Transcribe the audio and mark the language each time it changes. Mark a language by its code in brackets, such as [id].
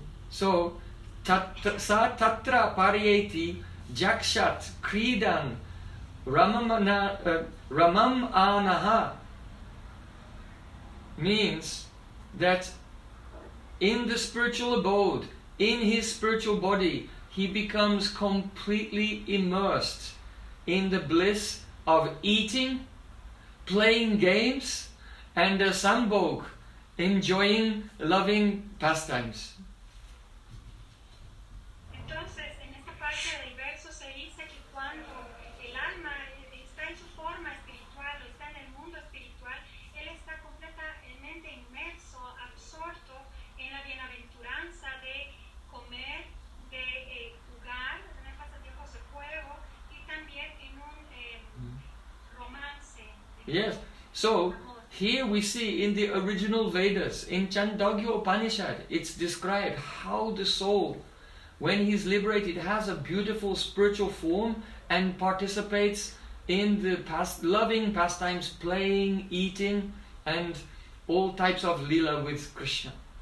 [en] So, [sa] sa tatra parieti jakshat kridan ramam anaha [en] means that in the spiritual abode, in his spiritual body, he becomes completely immersed in the bliss of eating, playing games, and a sambhog enjoying loving pastimes. [es] Entonces, en esta parte del verso se dice que cuando el alma está en su forma espiritual o está en el mundo espiritual, él está completamente inmerso, absorto en la bienaventuranza de comer, de jugar, en el pasatiempo de juego y también en un romance. [en] Yes. So here we see in the original Vedas, in Chandogya Upanishad, it's described how the soul, when he's liberated, has a beautiful spiritual form and participates in the past loving pastimes, playing, eating, and all types of lila with Krishna.